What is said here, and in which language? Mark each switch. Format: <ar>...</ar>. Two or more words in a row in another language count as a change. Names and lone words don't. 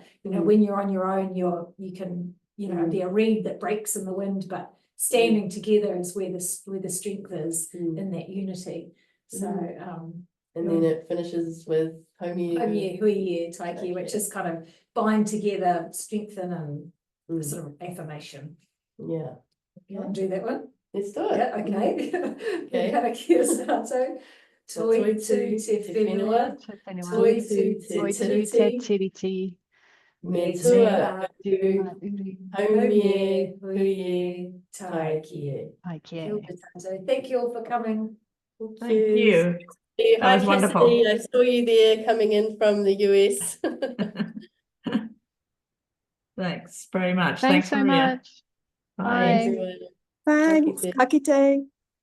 <en>You know, when you're on your own, you can, you know, be a reed that breaks in the wind, but standing together is where the strength is in that unity. So and then it finishes with Haumie</en> <mi>Huie Taiki,</mi> <en>which is kind of bind together, strengthen, and sort of affirmation. Yeah. You want to do that one? Let's do it. Yeah, okay. Okay.</en> <mi>Kia koutou. Toi tu te whenua, toi tu te tiriti, me tua ā-uru, haumie huie taiki.</mi> <en>Thank you all for coming. Thank you. That That was wonderful. I saw you there coming in from the US. Thanks very much. Thanks so Maria. much. Bye. Bye. Everyone. Thanks,</en> <mi>ka kite.</mi>